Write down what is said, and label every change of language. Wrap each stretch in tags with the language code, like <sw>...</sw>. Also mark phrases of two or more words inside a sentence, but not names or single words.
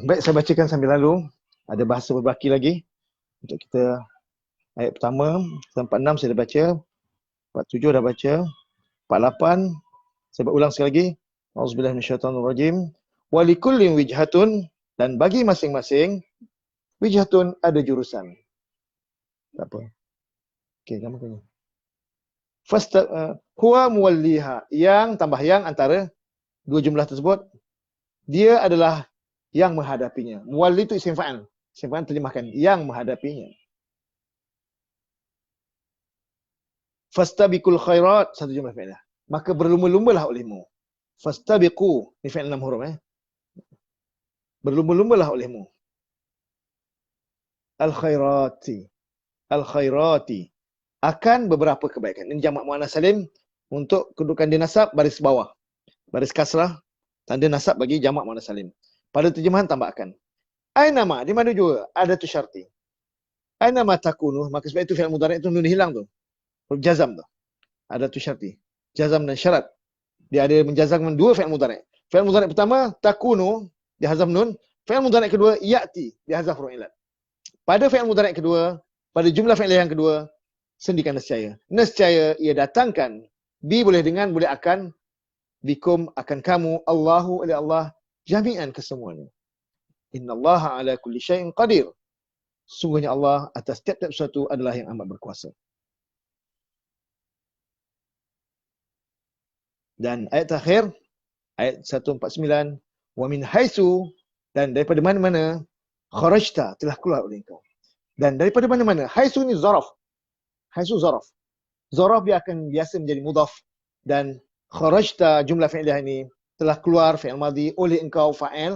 <ms>Baik, saya bacakan sambil lalu. Ada bahasa berbaki lagi. Untuk kita ayat pertama, 46 saya dah baca. 47 dah baca. 48, saya ulang sekali lagi.</ms> <ar>أعوذ بالله من الشيطان الرجيم. ولكل وجهة,</ar> <ms>dan bagi masing-masing wijhatun ada jurusan. Tak apa. Okey, gambar kena.</ms> <ar>هو موليها,</ar> <ms>yang tambah yang antara dua jumlah tersebut, dia adalah yang menghadapinya. Muwalli itu isim fa'il. Isim fa'il terjemahkan yang menghadapinya.</ms> <ar>فاستبقوا الخيرات,</ar> <ms>satu jumlah fa'ilah. Maka berlumba-lumbalah olehmu. Fastabiqu, ini fa'il 6 huruf. Berlumba-lumbalah olehmu.</ms> <ar>الخيرات الخيرات.</ar> <ms>Akan beberapa kebaikan. Ini jamak muannas salim untuk kedudukan dia nasab baris bawah. Baris kasrah, tanda nasab bagi jamak muannas salim. Pada terjemahan tambah akan. Ainama, di mana juga ada tu syarti.</ms> <ar>أينما تكونوا,</ar> <ms>maka sebab itu fi'il mudhari' itu nun hilang tu. Huruf jazam tu. Ada tu syarti. Jazam dan syarat. Dia ada menjazamkan dua fi'il mudhari'. Fi'il mudhari' pertama takunu, dia hazaf nun. Fi'il mudhari' kedua ya'ti, dia hazaf huruf ilat. Pada fi'il mudhari' kedua, pada jumlah fi'il yang kedua, sendikan nescaya. Nescaya ia datangkan. Bi boleh dengan, boleh akan. Bikum akan kamu. Allahu oleh Allah. Jami'an kesemuanya.</ms> <ar>إن الله على كل شيء قدير.</ar> <ms>Sungguhnya Allah atas tiap-tiap sesuatu adalah yang amat berkuasa. Dan ayat terakhir, ayat 149,</ms> <ar>ومن حيث,</ar> <ms>dan daripada mana-mana, kharajta, telah keluar oleh engkau. Dan daripada mana-mana, haitsu ni zaraf. Haitsu zaraf. Zaraf dia akan biasa menjadi mudhaf, dan kharajta jumlah fi'liah ini telah keluar fi'il madhi oleh engkau fa'il.</ms>